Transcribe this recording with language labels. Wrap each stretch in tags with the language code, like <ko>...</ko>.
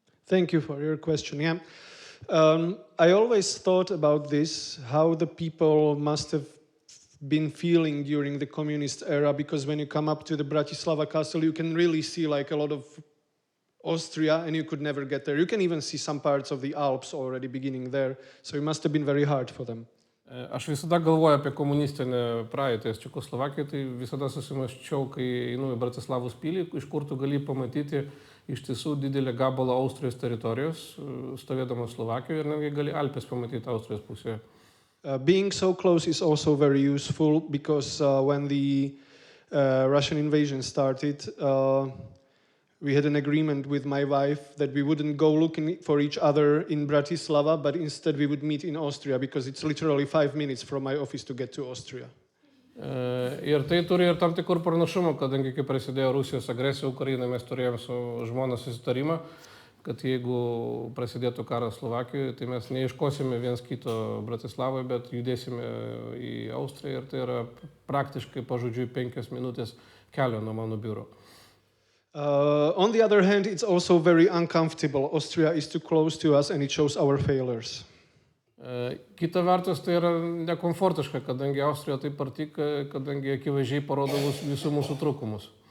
<en>Thank you for your question. Yeah. I always thought about this, how the people must have been feeling during the communist era, because when you come up to the Bratislava castle, you can really see like a lot of Austria, and you could never get there. You can even see some parts of the Alps already beginning there, so it must have been very hard for them.</en> <lt>Aš visada galvoju apie komunistinę praeitį Čekoslovakiją, tai visada susimąsčiau, kai einu į Bratislavos pilį, iš kur tu gali pamatyti iš tiesų didelį gabalą Austrijos teritorijos, stovėdamas Slovakijoje, ir netgi gali Alpes pamatyti Austrijos pusėje.</lt> <en>Being so close is also very useful, because when the Russian invasion started, we had an agreement with my wife that we wouldn't go looking for each other in Bratislava, but instead we would meet in Austria, because it's literally 5 minutes from my office to get to Austria.</en> <lt>Ir tai turi ir tam tikrų pranašumų, kadangi kai prasidėjo Rusijos agresija Ukrainoje, mes turėjome su žmona susitarimą, kad jeigu prasidėtų karas Slovakijoje, tai mes neieškosime viens kito Bratislavoje, bet judėsime į Austriją, ir tai yra praktiškai pažodžiui 5 minutės kelio nuo mano biuro.</lt> <en>On the other hand, it's also very uncomfortable. Austria is too close to us, and it shows our failures.</en> <lt>Kita vertus, tai yra nekomfortiška, kadangi Austrija taip arti, kadangi akivaizdžiai parodo visų mūsų trūkumus.</lt>